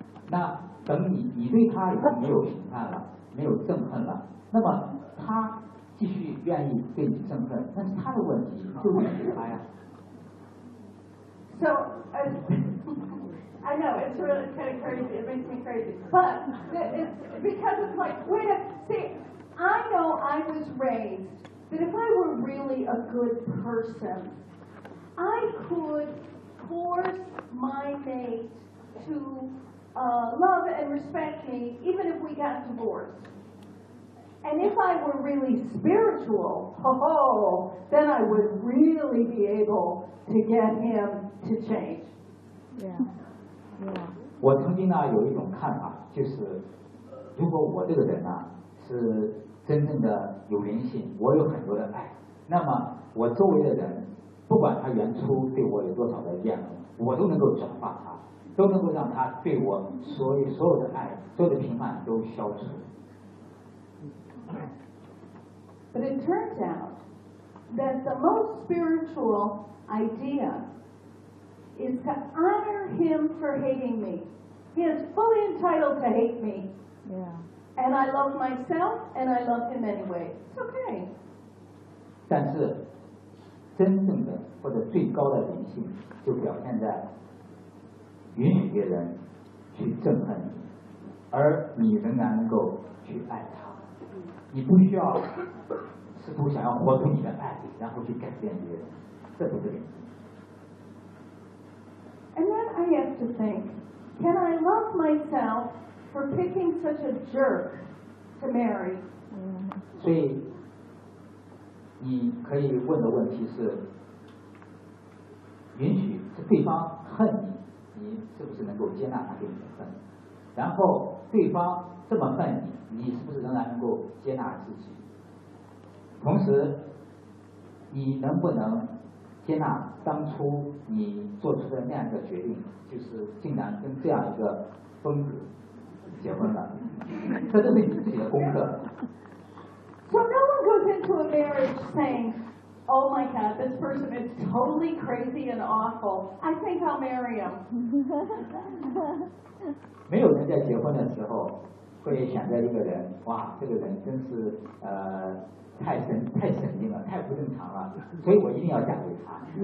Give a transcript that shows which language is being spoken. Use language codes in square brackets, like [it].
[zh] 那等你对他已经没有评判了，没有憎恨了，那么他继续愿意对你憎恨，那是他的问题，就问题他呀。 [en] So, I know, it's really kind of crazy, it makes me crazy. But, it's because it's like, wait a minute, see, I know I was raised that if I were really a good person, I could force my mate to love and respect me even if we got divorced. And if I were really spiritual, then I would really be able to get him to change. Yeah. [zh] 我曾经呢有一种看法，就是如果我这个人呢是真正的有灵性，我有很多的爱，那么我周围的人不管他原初对我有多少的怨恨，我都能够转化他，都能够让他对我所有的爱、所有的评判都消除。 [en] But it turns out that the most spiritual ideais to honor him for hating me. He is fully entitled to hate me. Yeah. And I love myself, and I love him anyway. It's okay. [zh] 但是真正的或者最高的灵性就表现在允许别人去憎恨你，而你仍然能够去爱他。你不需要试图想要活出你的爱，然后去改变别人，这不是灵性。 [en] And then I have to think, can I love myself for picking such a jerk to marry? [zh] 所以你可以问的问题是，允许是对方恨你，你是不是能够接纳他对你的恨？然后对方这么恨你，你是不是仍然能够接纳自己？同时，你能不能接纳当初你做出的那样一个决定，就是竟然跟这样一个疯子结婚了，这就是你自己的功课。 [en] So no one goes into a marriage saying, "Oh my God, this person is totally crazy and awful. I think I'll marry him." [zh] 没有人在结婚的时候会想着一个人，哇，这个人真是太神经了，太不正常了，所以我一定要嫁给他。